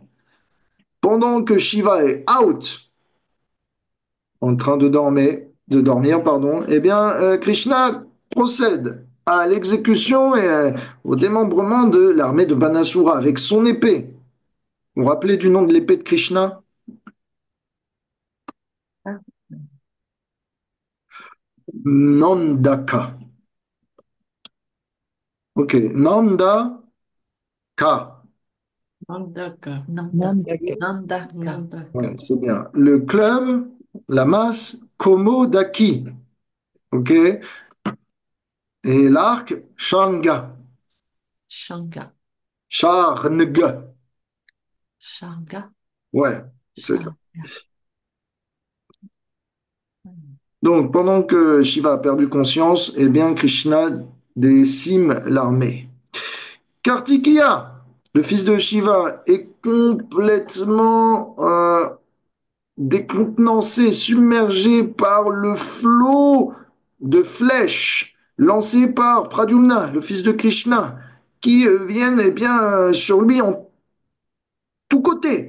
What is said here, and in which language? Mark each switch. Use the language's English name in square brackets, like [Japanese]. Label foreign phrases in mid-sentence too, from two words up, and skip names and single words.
[French] Pendant que Shiva est out, en train de dormir, pardon, eh bien, Krishna procède à l'exécution et au démembrement de l'armée de Banasura avec son épée. Vous vous rappelez du nom de l'épée de Krishna? Nandaka. Ok, Nandaka. Nandaka. Nandaka. Nandaka. Ouais, c'est bien. Le club, la masse, Komodaki. Ok, et l'arc, Shanga. Shanga. Sharnga. Shanga. Ouais, c'est ça. Shanga. Donc, pendant que Shiva a perdu conscience, eh bien, Krishna décime l'armée. Kartikeya, le fils de Shiva, est complètement décontenancé, submergé par le flot de flèches lancées par Pradyumna, le fils de Krishna, qui viennent eh bien, sur lui en tous côtés.